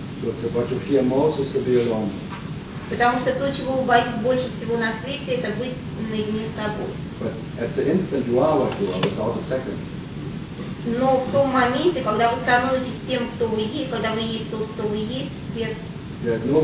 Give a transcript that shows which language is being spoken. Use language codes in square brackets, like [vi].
[en] Because what you fear most is to be alone. [ru] Потому что то, чего вы боитесь больше всего на свете, это быть наедине с собой. [en] But at the instant you are what you are, without a second. [ru] Но в том моменте, когда вы становитесь тем, кто вы есть, когда вы есть тот, кто вы есть, без